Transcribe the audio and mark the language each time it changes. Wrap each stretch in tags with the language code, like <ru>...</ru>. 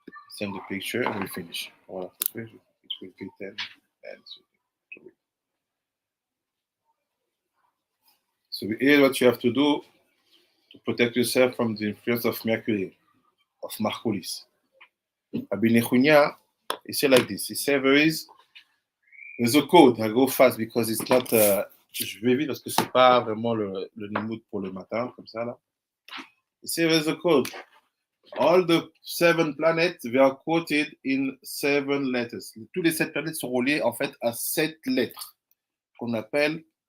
<en>Send the picture and we finish. Voilà, it will be 10 and so here's what you have to do to protect yourself from the influence of Mercury, of Marcolis. Rabbi Nechunya, he said like this. He said there's a code. I go fast because it's not.</en> <fr>Je vais vite parce que c'est pas vraiment le Limoud pour le matin comme ça là.</fr> <en>He said there's a code. All the 7 planets, they are quoted in 7 letters.</en> <fr>Tous les 7 planètes sont reliées en fait à 7 lettres qu'on appelle.</fr>